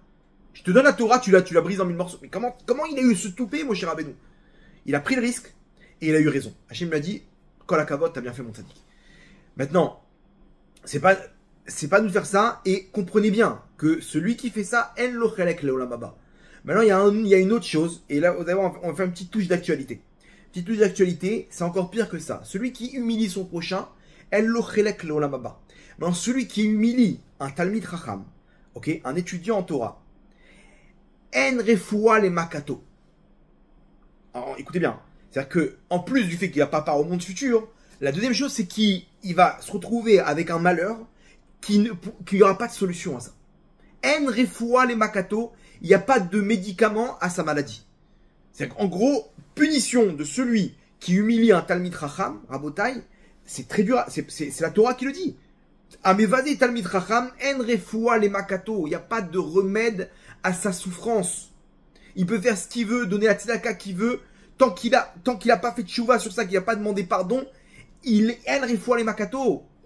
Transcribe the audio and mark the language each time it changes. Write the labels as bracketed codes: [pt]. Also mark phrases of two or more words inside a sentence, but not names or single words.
[fr] Je te donne la Torah, tu la brises en 1000 morceaux. Mais comment il a eu ce toupet, Moshe Rabbeinu? Il a pris le risque et il a eu raison. Hachem lui a dit, [he] כל הכבוד, [fr] t'as bien fait mon tzaddik. Maintenant, c'est pas nous faire ça, et comprenez bien que celui qui fait ça, [he] אין לו חלק לעולם הבא. [fr] Maintenant, il y a une autre chose, et là, on va faire une petite touche d'actualité. Petite touche d'actualité, c'est encore pire que ça. Celui qui humilie son prochain, [he] אין לו חלק לעולם הבא. [fr] Maintenant, celui qui humilie un [he] תלמיד חכם, [fr] ok, un étudiant en Torah, [he] אין רפואה למכתו. [fr] Alors, écoutez bien, c'est-à-dire que, en plus du fait qu'il n'a pas part au monde futur, la deuxième chose, c'est qu'il va se retrouver avec un malheur qu'il n'y aura pas de solution à ça. [he] אין רפואה למכתו, [fr] il n'y a pas de médicament à sa maladie. C'est-à-dire qu'en gros, punition de celui qui humilie un [he] תלמיד חכם, [fr] rabotai, c'est très dur, c'est la Torah qui le dit. [he] המבזה תלמיד חכם אין רפואה למכתו, [fr] il n'y a pas de remède à sa souffrance. Il peut faire ce qu'il veut, donner la tzedaka qu'il veut, tant qu'il a pas fait tchouva sur ça, qu'il n'a pas demandé pardon, il [he] אין רפואה למכתו.